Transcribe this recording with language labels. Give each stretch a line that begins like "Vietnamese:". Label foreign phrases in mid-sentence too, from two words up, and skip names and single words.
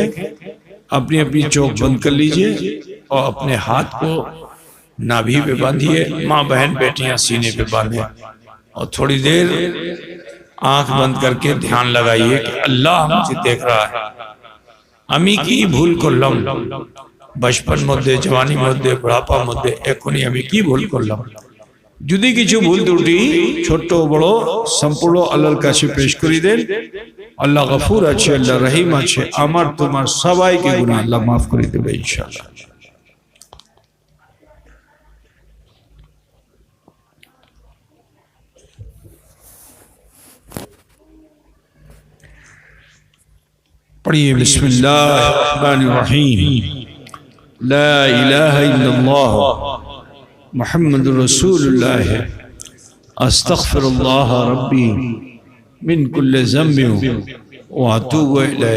Urdu: اپنی اپنی چوک بند کر لیجئے اور اپنے ہاتھ کو نابھی پہ باندھیے، ماں بہن بیٹیاں سینے پہ باندھیں اور تھوڑی دیر آنکھ بند کر کے دھیان لگائیے کہ اللہ مجھے دیکھ رہا ہے۔
Bangla: আমি কি ভুল করলাম, বচপন মধ্যে জওয়ানি মধ্যে বুঢ়াপা মধ্যে এখনই আমি কি ভুল করলাম। যদি কিছু ভুল ত্রুটি ছোট বড় সম্পূর্ণ আল্লাহর কাছে পেশ করে দেন, আল্লাহ গফুর আছে, আল্লাহ রহিম আছে, আমার তোমার সবাইকে গুনাহ আল্লাহ মাফ করে দেবে ইনশাআল্লাহ।
Arabic: پڑھیے بسم اللہ الرحمن الرحیم، لا الہ الا اللہ محمد رسول اللہ، استغفر اللہ ربی من کل ذنب واتوب الیہ۔